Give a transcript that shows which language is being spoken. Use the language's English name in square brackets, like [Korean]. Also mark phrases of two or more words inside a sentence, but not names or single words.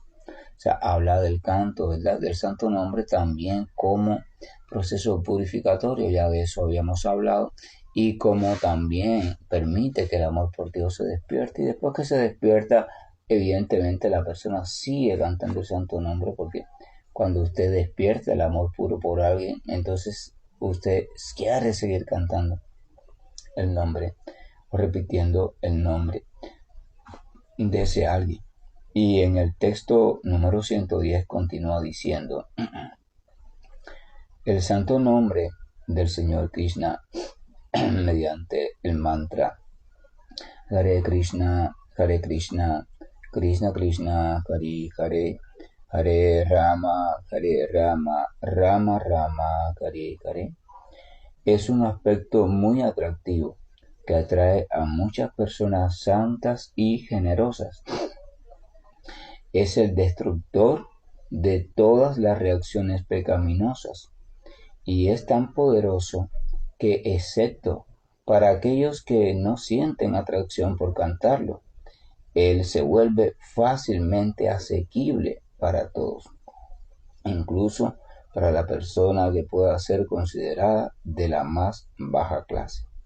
[Spanish] O sea, habla del canto, ¿verdad?, del santo nombre también como proceso purificatorio, ya de eso habíamos hablado, y como también permite que el amor por Dios se despierte, y después que se despierta, evidentemente la persona sigue cantando el santo nombre, porque cuando usted despierta el amor puro por alguien, entonces usted quiere seguir cantando el nombre o repitiendo el nombre de ese alguien. Y en el texto número 110 continúa diciendo: el santo nombre del Señor Krishna mediante el mantra Hare Krishna, Krishna Krishna, Hare Hare, Hare Rama, Rama Rama, Hare Hare, es un aspecto muy atractivo que atrae a muchas personas santas y generosas. Es el destructor de todas las reacciones pecaminosas y es tan poderoso que, excepto para aquellos que no sienten atracción por cantarlo, él se vuelve fácilmente asequible para todos, incluso para la persona que pueda ser considerada de la más baja clase.